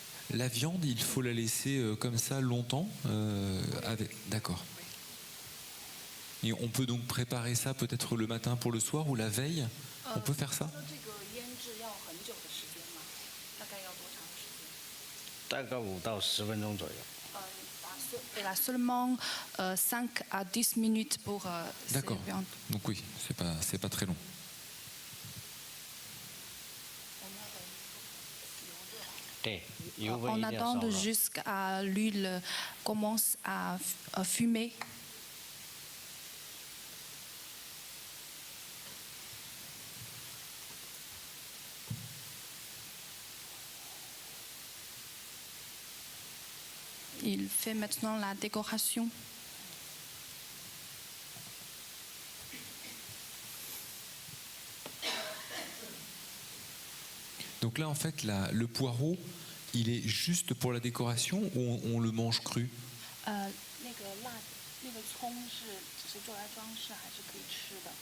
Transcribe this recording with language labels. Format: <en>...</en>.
<fr>La viande, il faut la laisser comme ça longtemps D'accord. Et on peut donc préparer ça peut-être le matin pour le soir ou la veille? On peut faire ça?</fr> <zh>说这个腌制要很久的时间吗？大概要多长时间？大概5到10分钟左右。</zh> <fr>Il a seulement 5 à 10 minutes pour ces D'accord. viandes. Donc oui, c'est pas très long. On attend jusqu'à l'huile commence à fumer. Il fait maintenant la décoration. Donc là, en fait, le poireau, il est juste pour la décoration ou on le mange cru? 那个那个葱是只是做来装饰，还是可以吃的？</fr>